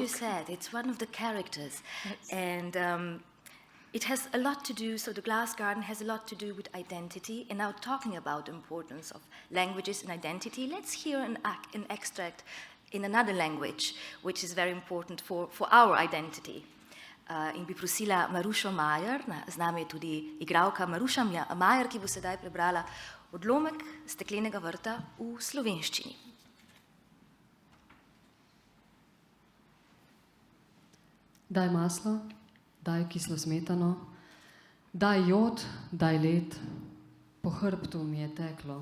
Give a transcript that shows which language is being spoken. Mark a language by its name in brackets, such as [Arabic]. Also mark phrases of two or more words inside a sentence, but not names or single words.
[English] like you said, it's one of the characters. Yes. And it has a lot to do, so the Glass Garden has a lot to do with identity. And now talking about the importance of languages and identity, let's hear an extract in another language, which is very important for our identity. [Slovenian] In bi prosila Marušo Majer, z nami je tudi igralka Maruša Majer, ki bo sedaj prebrala Odlomek Steklenega vrta v slovenščini. Daj maslo, daj kislo smetano, daj jod, daj led, po hrbtu mi je teklo.